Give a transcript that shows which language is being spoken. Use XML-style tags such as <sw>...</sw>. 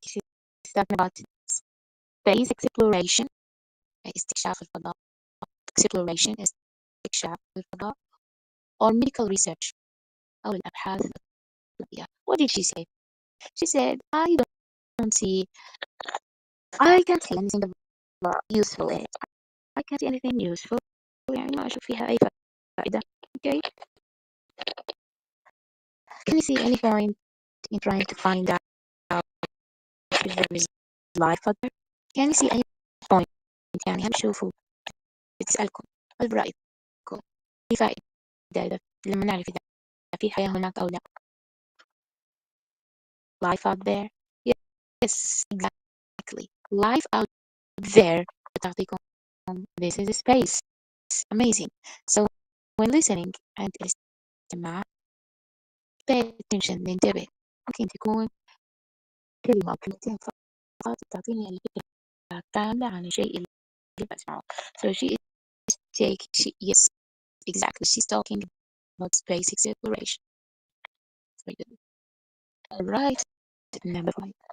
<en>She's talking about space exploration,</en> <ar>استكشاف الفضاء,</ar> <en>exploration, استكشاف الفضاء, or medical research,</en> <ar>أو الأبحاث الطبية.</ar> <en>What did she say? She said, I can't see anything useful in it. I can't see anything useful.</en> <ar>يعني ما أشوف فيها أي فائدة.</ar> <en>Okay. Can you see any point in trying to find out if there is life out there? Can you see any point</en> <ar>يعني هم شوفوا بتسألكم هل برأيكم في فائدة لما نعرف إذا في حياة هناك أو لا.</ar> <en>Life out there? Yes, exactly. Life out there</en> <ar>بتعطيكم</ar> <en>this is space. Amazing. So when listening and</en> <ar>الاستماع</ar> <en>pay attention,</en> <ar>ننتبه. ممكن تكون كلمة أو كلمتين فقط تعطيني الفكرة كاملة عن الشيء اللي بسمعه.</ar> <en>So yes, exactly. She's talking about space exploration. Very good. All right. Number 5.</en>